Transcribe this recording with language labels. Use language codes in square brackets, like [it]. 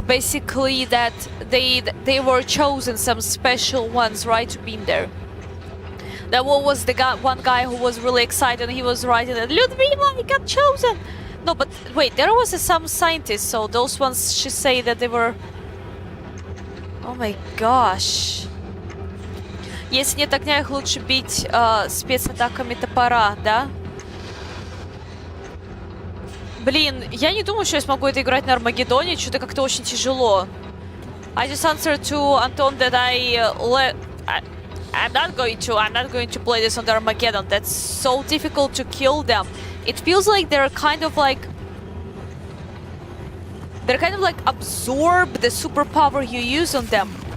[en] Basically, that they were chosen, some special ones, right, to be in there. That one was the guy, one guy who was really excited. He was writing that Ludmila, I got chosen. No, but wait, there was some scientists, so those ones she say that they were... Oh my gosh. [ru] Если нет огня, их лучше бить спецатаками топора, да? Блин, я не думаю, что я смогу это играть на Армагеддоне, что-то как-то очень тяжело. [en] I just answered to Anton that I'm not going to play this on the Armageddon. That's so difficult to kill them. It feels like they're kind of like absorb the superpower you use on them.